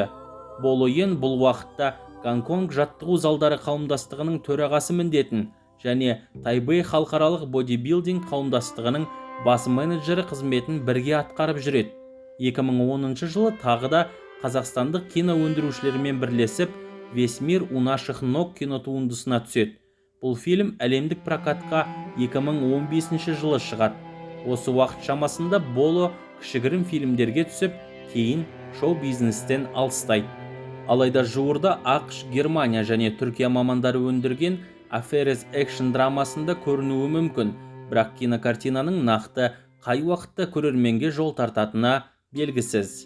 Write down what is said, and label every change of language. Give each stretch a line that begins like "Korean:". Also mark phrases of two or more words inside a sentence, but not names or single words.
Kazakh: Боло Йен бұл уақытта Гонконг жаттығу залдары қауымдастығының төрағасы міндетін және Тайбэй халықаралық бодибилдинг қауымдастығының бас менеджері қызметін бірге атқарып жүреді. 2010 жылы тағы да қазақстандық кино өндірушілермен бірлесіп «Весь мир у наших ног» кинотуындысына түседі. Бұл фильм әлемдік прокатқа 2015 жылы шығады. Осы уақыт шамасында Боло кішігірім фильмдерге түсіп, кейін шоу-бизнестен алыстайды. Алайда жуырда ақш, Германия және Түркия мамандары өндірген Аферез экшн драмасында көрінуі мүмкін, бірақ кинокартинаның нақты қай уақытта көрерменге жол тартатыны белгісіз.